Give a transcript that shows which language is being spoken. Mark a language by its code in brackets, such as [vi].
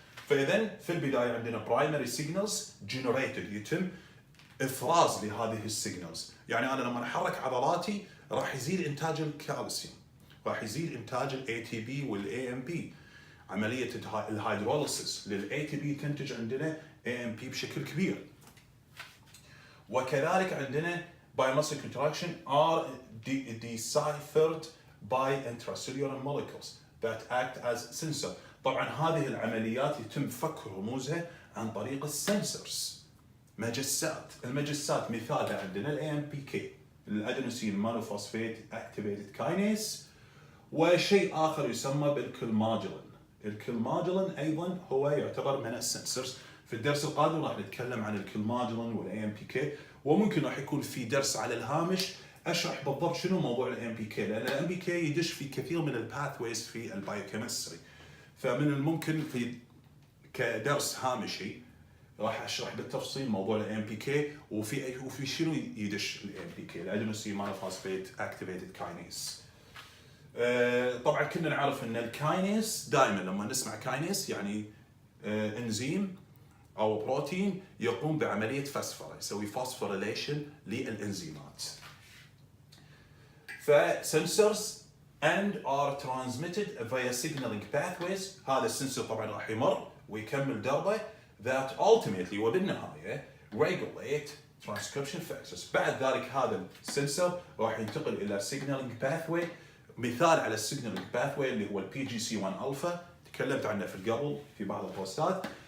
[ar] فاذا في البدايه عندنا برايمري سيجنالز جنريتد، يتم افراز لهذه السيجنالز. يعني انا لما احرك عضلاتي راح يزيد انتاج الكالسيوم، راح يزيد انتاج الاي تي بي والاي ام بي، عمليه الهيدروليسيس للاي تي بي تنتج عندنا اي ام بي بشكل كبير. وكذلك عندنا [en] by muscle contraction are deciphered by intracellular molecules that act as sensor. [ar] طبعا هذه العمليات يتم فك رموزها عن طريق السنسورز، مجسات. المجسات مثالها عندنا الاي ام بي كي، الادينوسين مونوفوسفات اكتيفيتد كاينيز، وشيء اخر يسمى بالكلماجلين. الكلماجلين ايضا هو يعتبر من السنسورز. في الدرس القادم راح نتكلم عن الكلماجلين والاي ام بي كي، وممكن راح يكون في درس على الهامش اشرح بالضبط شنو موضوع الام بي كي، لان الام بي كي يدش في كثير من الباثويز في البايوكيمستري. فمن الممكن في كدرس هامشي راح اشرح بالتفصيل موضوع الام بي كي وفي شنو يدش الام بي كي، الادينوسين مونوفوسفات اكتيفيتد كاينيز. طبعا كنا نعرف ان الكاينيز دائما لما نسمع كاينيز يعني انزيم او بروتين يقوم بعمليه فسفره، يسوي فوسفوريليشن للانزيمات. [en] فسنسورز and are transmitted via signaling pathways. [ar] هذا السنسور طبعا راح يمر ويكمل دربه [en] that ultimately [ar] وبالنهايه [en] regulate transcription factors. [ar] بعد ذلك هذا السنسور راح ينتقل الى signaling pathway. مثال على السيجنالينج باثوي اللي هو البي جي سي 1 الفا، تكلمت عنه في قبل في بعض البوستات.